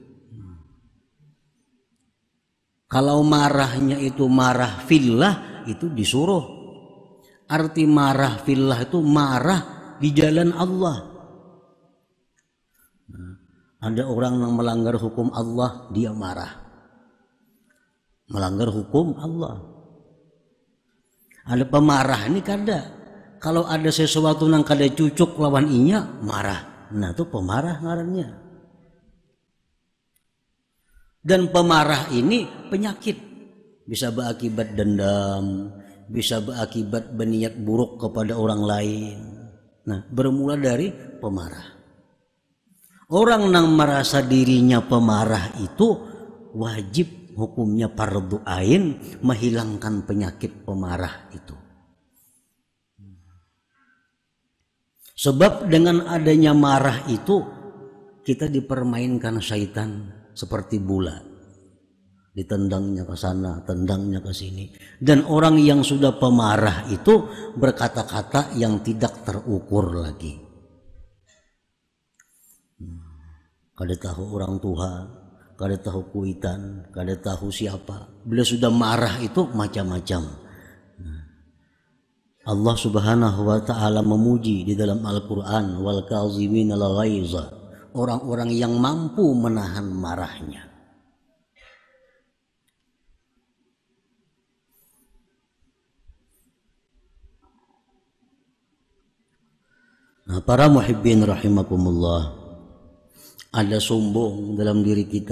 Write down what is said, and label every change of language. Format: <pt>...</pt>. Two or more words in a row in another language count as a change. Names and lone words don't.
<id>Kalau marahnya itu marah fillah, itu disuruh. Arti marah fillah itu marah di jalan Allah. Ada orang yang melanggar hukum Allah, dia marah. Melanggar hukum Allah.</id> <bjn>Ada pemarah ini kada. Kalau ada sesuatu nang kada cucuk lawan inya marah. Nah itu pemarah ngarannya.</bjn> <id>Dan pemarah ini penyakit. Bisa berakibat dendam, bisa berakibat berniat buruk kepada orang lain. Nah, bermula dari pemarah. Orang yang merasa dirinya pemarah itu wajib hukumnya fardu ain menghilangkan penyakit pemarah itu. Sebab dengan adanya marah itu kita dipermainkan syaitan seperti bola. Ditendangnya ke sana, tendangnya ke sini. Dan orang yang sudah pemarah itu berkata-kata yang tidak terukur lagi.</id> <bjn>Kada tahu orang tua, kada tahu kuitan, kada tahu siapa.</bjn> <id>Bila sudah marah itu macam-macam.</id> <ar>الله سبحانه وتعالى</ar> <id>memuji di dalam Al-Qur'an,</id> <ar>والكاظمين الغيظ,</ar> <id>orang-orang yang mampu menahan marahnya. Nah, para</id> <ar>محبين رحمكم الله,</ar> <id>ada sombong dalam diri kita.</id>